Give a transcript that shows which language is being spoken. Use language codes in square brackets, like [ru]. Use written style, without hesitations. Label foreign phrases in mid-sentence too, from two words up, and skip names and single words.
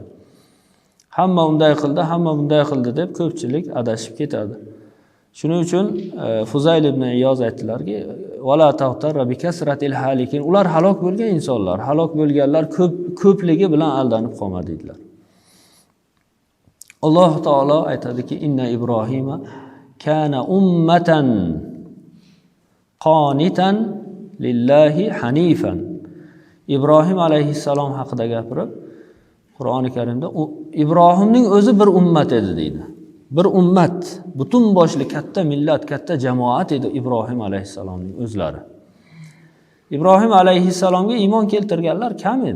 [uz] Hamma unday qildi, hamma bunday qildi deb ko'pchilik adashib ketadi. Shuning uchun Fuzayl ibn Iyoz aytdilarki, [ar] "ولا تغتر بكثرة الهالكين." [uz] Ular halok bo'lgan insonlar, halok bo'lganlar ko'pligi bilan aldanib qolma dedilar. Alloh taolo aytadiki, [ar] "إن إبراهيم كان أمة قانتا لله حنيفا." [uz] Ibrohim alayhissalom haqida gapirib, Qur'oni Karimda Ibrohimning o'zi bir ummat edi deydi. Bir ummat, butun boshli katta millat, katta jamoat edi Ibrohim alayhissalomning o'zlari. Ibrohim alayhissalomga iymon keltirganlar kam edi.